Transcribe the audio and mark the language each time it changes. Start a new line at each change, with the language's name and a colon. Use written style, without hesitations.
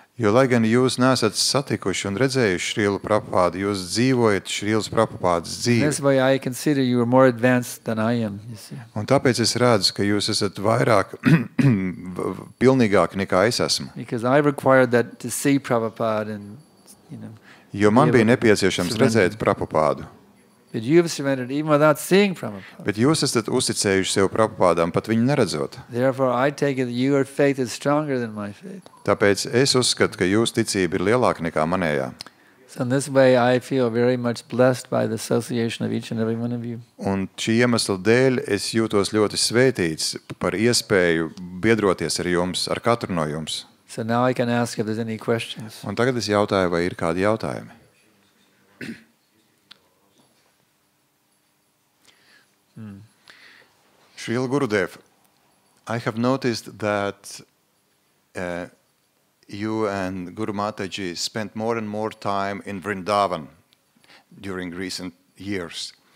Latvian: Jo, lai gan jūs nesat satikuši un redzējuši Šrīlu Prabhupādu, jūs dzīvojat Šrīlas Prabhupādas
English: That's
Latvian: dzīvi.
English: why I consider you are more advanced than I am, you see.
Latvian: Un tāpēc es redzu, ka jūs esat vairāk pilnīgāki nekā es esmu.
English: Because I required that to see Prabhupada and, you know,
Latvian: Jo man bija nepieciešams redzēt Prabhupādu.
English: but you have surrendered even without seeing Prabhupada.
Latvian: Bet jūs esat uzticējuši sev Prabhupādām, pat viņu neredzot.
English: Therefore, I take it that your faith is stronger than my faith.
Latvian: Tāpēc es uzskatu, ka jūsu ticība ir lielāka nekā manējā.
English: So in this way, I feel very much blessed by the association of each and every one of you.
Latvian: Un šī iemesla dēļ es jūtos ļoti svētīts par iespēju biedroties ar jums, ar katru no jums.
English: So now I can ask if there's any questions.
Latvian: Un tagad es jautāju, vai ir kādi jautājumi?
English: Srila Gurudev, I have noticed that you and Guru Mataji spent more and more time in Vrindavan during recent years.